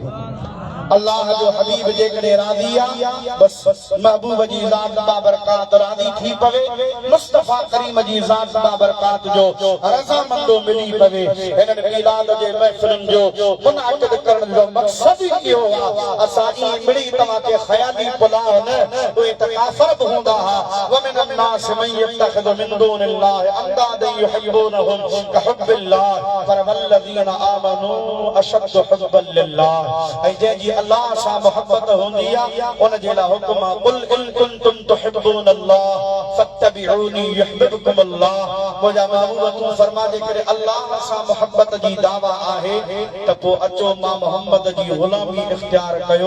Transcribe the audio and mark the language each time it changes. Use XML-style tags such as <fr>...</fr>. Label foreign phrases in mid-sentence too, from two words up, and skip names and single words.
<sd>अल्लाह जो हबीब जेकॾहिं राज़ी आहे, बसि महबूब जी ज़ात बाबरकात राज़ी थी पवे, मुस्तफा करीम जी ज़ात बाबरकात जो रज़ामंदो मिली पवे। हिननि मीलाद जे महफ़िलुनि जो मुनाक़िद करण जो मक़सदु ई इहो आहे। असां ईअं मिड़ी तव्हांखे ख़याली पुलाउ न, उहे त काफ़िर बि हूंदा हुआ।</sd> <ar>ومن الناس من يتخذ من دون الله أندادا يحبونهم كحب الله پر والذين آمنوا أشد حبا لله.</ar> <sd>ऐं जंहिंजी अल्लाह सां मोहब्बत हूंदी आहे उन जे लाइ हुक्म आहे</sd> <ar>قل إن كنتم تحبون الله فاتبعوني يحببكم الله.</ar> <sd>मुंहिंजा महबूब तूं फरमा जे करे अल्लाह सां मोहब्बत जी दावा आहे त पोइ अचो मां मोहम्मद जी ग़ुलामी इख्तियार कयो।</sd>